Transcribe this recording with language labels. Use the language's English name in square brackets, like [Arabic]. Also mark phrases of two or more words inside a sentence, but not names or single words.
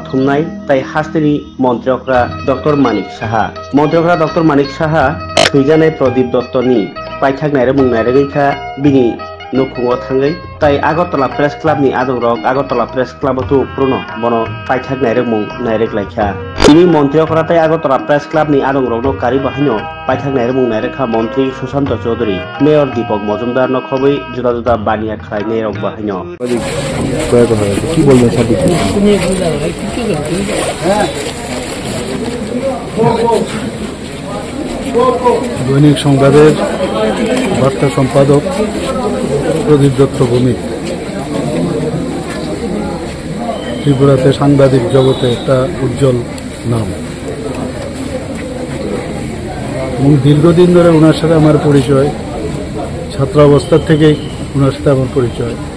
[Kok Borok] थुमनाय ताई हास्तेनि मन्त्रियकरा डक्टर मानिक साहा थैजानाय प्रदीप दत्तनि पाइथाक नायरंमुं नायरगैखा बिनि नुखुङाव थाङै ताई आगरतला प्रेस क्लाबनि आदंरक आगरतला प्रेस क्लाबथु पुरनो बनो पाइथाक नायरंमुं नायरगलाइखा बिनि मन्त्रियकरा ताई आगरतला प्रेस क्लाबनि आदंरकनो कारि बाहायनो पाइथाक नायरंमुं नायरखा मन्त्री सुशांत चौधरी मेयर दीपक मजुमदार नखबै जुदा जुदा बानिया खालाय नेरक बाहायनो [Bangla] কি বলবেন স্যার? দৈনিক সংবাদের বার্তা সম্পাদক প্রদীপ দত্ত ভৌমিক ত্রিপুরাতে সাংবাদিক জগতে একটা উজ্জ্বল নাম এবং দীর্ঘদিন ধরে ওনার সাথে আমার পরিচয়, ছাত্রাবস্থার থেকেই ওনার সাথে আমার পরিচয়